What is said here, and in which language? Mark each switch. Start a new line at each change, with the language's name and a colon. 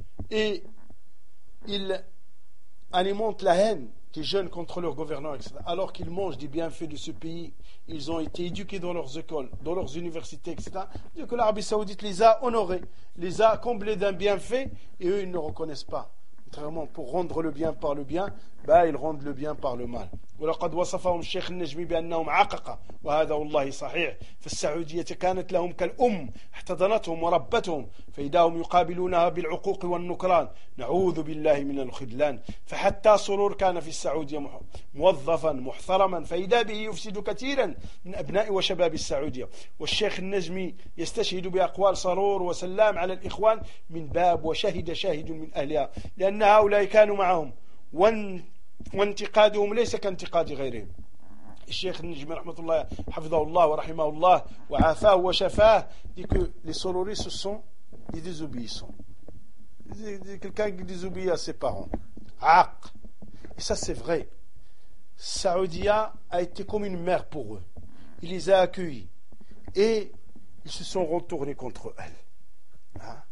French: Et ils alimentent la haine des jeunes contre leurs gouvernants, etc. Alors qu'ils mangent des bienfaits de ce pays, ils ont été éduqués dans leurs écoles, dans leurs universités, etc. Dieu que l'Arabie Saoudite les a honorés, les a comblés d'un bienfait, et eux, ils ne reconnaissent pas. Contrairement, pour rendre le bien par le bien, ben, ils rendent le bien par le mal.
Arabic: ولقد وصفهم الشيخ النجمي بأنهم عققة وهذا والله صحيح فالسعودية كانت لهم كالأم احتضنتهم وربتهم فإذا هم يقابلونها بالعقوق والنكران نعوذ بالله من الخذلان فحتى سرور كان في السعودية موظفا محترما فإذا به يفسد كثيرا من أبناء وشباب السعودية والشيخ النجمي يستشهد بأقوال سرور وسلام على الإخوان من باب وشهد شاهد من أهلها لأن هؤلاء كانوا معهم وانتقادهم ليس كانتقاد غيرهم. الشيخ النجمي رحمه الله حفظه الله ورحمه الله وعافاه وشفاه
French: dit que les sororis ce sont des désobéissants, quelqu'un qui désobéit à ses parents. Aq. Et ça c'est vrai. Saoudia a été comme une mère pour eux. Il les a accueillis et ils se sont retournés contre elle.